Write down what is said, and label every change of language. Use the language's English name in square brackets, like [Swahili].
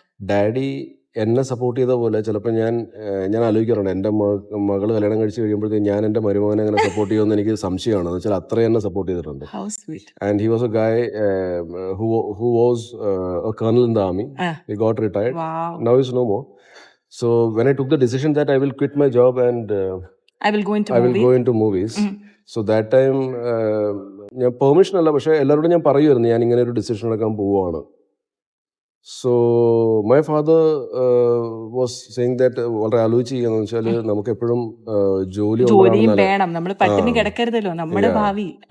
[Malayalam] Daddy എന്നെ support ചെയ്ത പോലെ ചിലപ്പോൾ ഞാൻ ആലോചിക്കാറുണ്ട്, എൻ്റെ മകള് കല്യാണം കഴിച്ച് കഴിയുമ്പോഴത്തേക്ക് ഞാൻ എൻ്റെ മരുമകനെ അങ്ങനെ സപ്പോർട്ട് ചെയ്യുമെന്ന് എനിക്ക് സംശയമാണ്. എന്ന് വെച്ചാൽ അത്രയും എന്നെ സപ്പോർട്ട് ചെയ്തിട്ടുണ്ട്. [English] And he was a guy who was a colonel in the army. He got retired. Now is no more. So when I took the decision that I will quit my job and I will go into movies. So that time [Malayalam] ഞാൻ permission അല്ല, പക്ഷെ എല്ലാവരോടും ഞാൻ പറയുമായിരുന്നു ഞാൻ ഇങ്ങനെ ഒരു decision എടുക്കാൻ പോവുകയാണ്. [English] so my father was saying that [Malayalam] വളരെ ആലോചിച്ച് ചെയ്യാന്ന് വെച്ചാൽ നമുക്ക് എപ്പോഴും ജോലി വേണം, നമ്മൾ പട്ടിണി കിടക്കരുതല്ലോ, നമ്മുടെ ഭാവി.